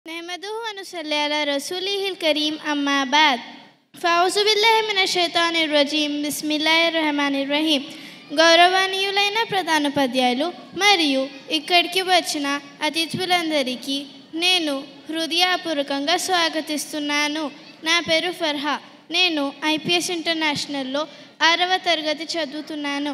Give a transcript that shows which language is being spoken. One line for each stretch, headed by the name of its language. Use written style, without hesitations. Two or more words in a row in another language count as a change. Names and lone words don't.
Arabic: نحمده ونصلي على رسوله الكريم أما بعد فأعوذ بالله من الشيطان الرجيم بسم الله الرحمن الرحيم.
Telugu: గౌరవనీయులైన ప్రధానోపాధ్యాయులు మరియు ఇక్కడికి వచ్చిన అతిథులందరికీ నేను హృదయపూర్వకంగా స్వాగతిస్తున్నాను. నా పేరు ఫర్హా. నేను ఐపీఎస్ ఇంటర్నేషనల్లో 6వ తరగతి చదువుతున్నాను.